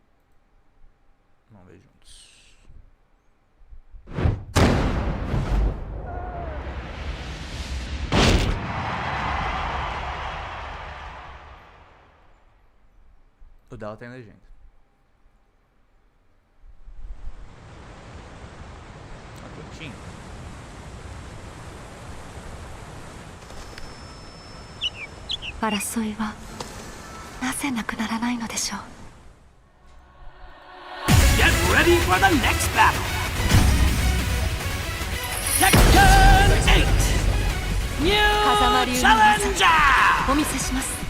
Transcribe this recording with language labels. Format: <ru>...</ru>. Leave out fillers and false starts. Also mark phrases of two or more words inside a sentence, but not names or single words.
<pt>Vamos ver juntos. O dela tem legenda. Tá curtinho.</pt> <ja>争いはなぜなくならないのでしょう?</ja> <en>Get ready for the next battle. Tekken 8. New challenger.</en> <ja>お見せします。</ja>